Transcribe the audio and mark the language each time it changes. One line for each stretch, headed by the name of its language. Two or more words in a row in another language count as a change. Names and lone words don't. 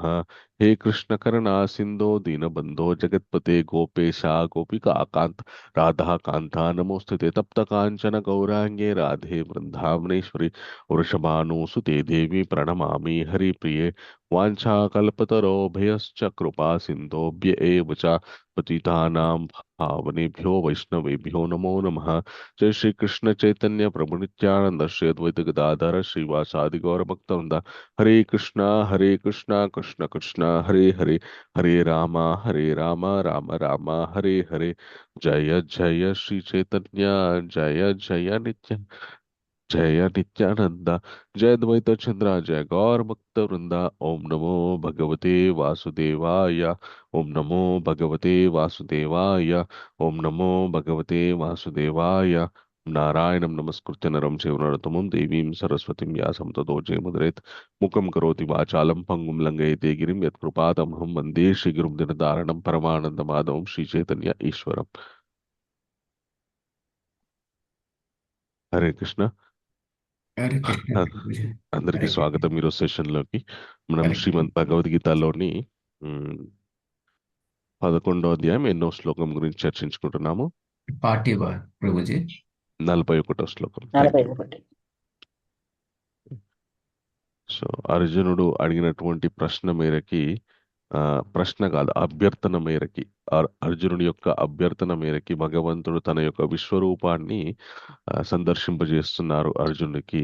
Sanskrit: हे कृष्ण करुणा सिंधो दीनबंधो जगतपते गोपेशा गोपिका कांत राधा कांता नमोस्तुते तप्त कांचन गौरांगे राधे वृंदावनेश्वरी वृषभानुसुते देवी प्रणमामि हरिप्रिये वाञ्छाकल्पतरोभयश्च कृपा सिन्धोभ्य एव च पतितानां पावनेभ्यो वैष्णवेभ्यो नमो नमः। जय श्री कृष्ण चैतन्य प्रभु नित्यानंद श्री अद्वैत गदाधर श्रीवासादि गौर भक्तवृंद हरे कृष्णा कृष्ण कृष्ण हरे हरे हरे राम राम हरे हरे। जय जय श्री चैतन्य जय जय नित्य जय नित्यानंद जय द्वैत चंद्र जय गौर भक्त वृंदा। ओम नमो भगवते वासुदेवाय ओम नमो भगवते वासुदेवाय ओम नमो भगवते वासुदेवाय। नारायणं नमस्कृत्य नरं चैव नरोत्तमं देवीं सरस्वतीं व्यासं ततो जयमुदीरयेत्। मुखं करोति वाचालं पङ्गुं लङ्घयते गिरिं यत्कृपातमहं वन्दे श्रीगुरुं दिनदारणं परमानन्दमाधवं श्रीचैतन्य ईश्वरम्।
Hindi: हरे कृष्ण। हरे कृष्ण प्रभु जी।
Telugu: అందరికీ
Hindi: हरे कृष्ण।
Telugu: స్వాగతం ఈరోజు సెషన్లోకి. మనం
Hindi: हरे
Telugu: శ్రీమద్
Hindi: कृष्ण।
Telugu: భగవద్గీతలోని 11వ అధ్యాయం ఎన్నో శ్లోకం గురించి చర్చించుకుంటున్నాము. पार्टी बार प्रभु जी। 41వ శ్లోకం.
English: Thank you.
Telugu: 41. సో అర్జునుడు అడిగినటువంటి ప్రశ్న మేరకి ప్రశ్న కాదు అభ్యర్థన మేరకి అర్జునుడి యొక్క అభ్యర్థన మేరకి భగవంతుడు తన యొక్క విశ్వరూపాన్ని సందర్శింపజేస్తున్నారు అర్జునుడికి.